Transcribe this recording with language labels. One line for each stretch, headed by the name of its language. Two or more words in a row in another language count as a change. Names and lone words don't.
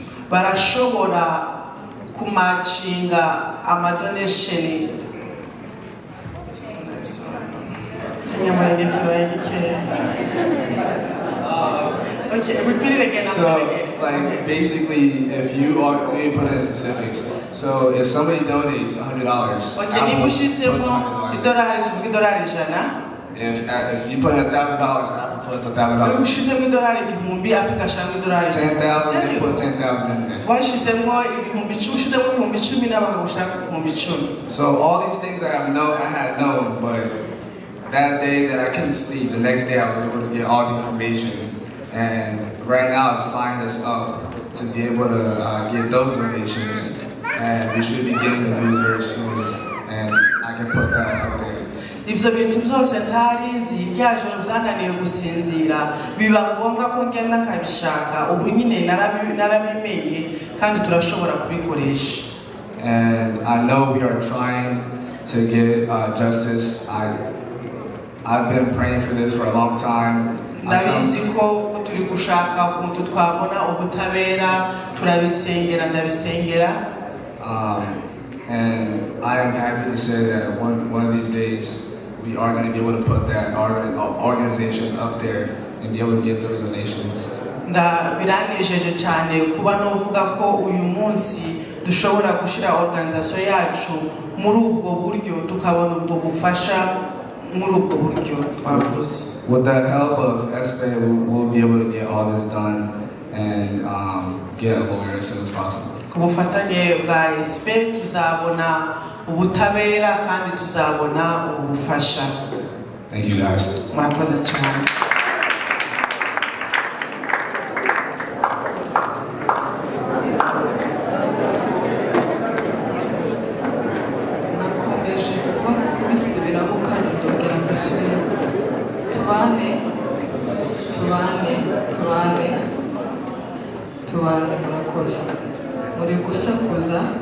Kinyarwanda: barashobora kumatchinga amadonation.
English: Okay, repeat it again. So, like, basically, if you are, let me put it in specifics. So, if somebody donates $100,
Kinyarwanda: okay, niba ushizemo idolari tuvuga idolari ijana.
English: If you put in $1,000, Apple puts $1,000.
Kinyarwanda: ushizemo idolari igihumbi Apple igashiramo idolari 10,000,
English: they put 10,000 in there.
Kinyarwanda: washizemo ibihumbi 10, ushizemo ibihumbi 10 n'abanga gushaka ibihumbi 10.
English: So all these things that I had known, but that day that I couldn't sleep, the next day I was able to get all the information. And right now I've signed us up to be able to get those donations. And we should be getting the news very soon. And I can put that out there.
Kinyarwanda: Ibyo bintu byose ntarinzi byajoro byananiye gusinzira biba ngombwa ko ngenda kabishaka ubu nyine narabimenye kandi turashobora kubikoresha.
English: And I know we are trying to get justice. I've been praying for this for a long time.
Kinyarwanda: Ndabizi ko turi gushaka ukuntu twabona ubutabera turabisengera ndabisengera.
English: And I am happy to say that one of these days we are going to be able to put that organization up there and be able to get those donations.
Kinyarwanda: Biranejeje cyane kuba novuga ko uyu munsi dushobora gushira organization yacu muri ubwo buryo tukabona ubwo bufasha muri ubwo buryo twavuze.
English: With the help of SPA, we'll be able to get all this done and get a lawyer as soon as possible.
Kinyarwanda: Ku bufatanye bwa SPA tuzabona ubutabera kandi tuzabona ubufasha.
English: Thank you guys.
Kinyarwanda: Murakoze cyane. nakomeje kubanza kubisubiramo kandi ndongera mbisubira tubane murakoze muri gusakuza